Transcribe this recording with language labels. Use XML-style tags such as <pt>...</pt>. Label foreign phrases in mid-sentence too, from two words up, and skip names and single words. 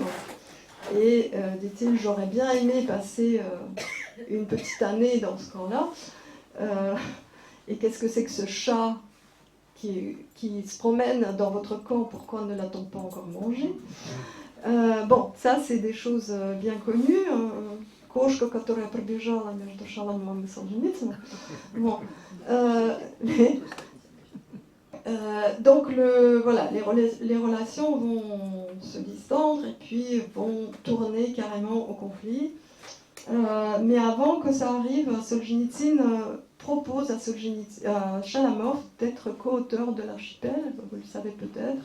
<fr>Et dit-il, j'aurais bien aimé passer une petite année dans ce camp-là. Et qu'est-ce que c'est que ce chat qui se promène dans votre camp, pourquoi ne l'a-t-on pas encore mangé? Bon, ça c'est des choses bien connues.</fr> <ru>Кошка, которая пробежала между Шаламовым и Солженицыным.</ru> <fr>Bon, donc voilà, les relations vont se distendre et puis vont tourner carrément au conflit. Mais avant que ça arrive, Solzhenitsyn propose à Chalamov d'être co-auteur de l'Archipel, vous le savez peut-être.</fr>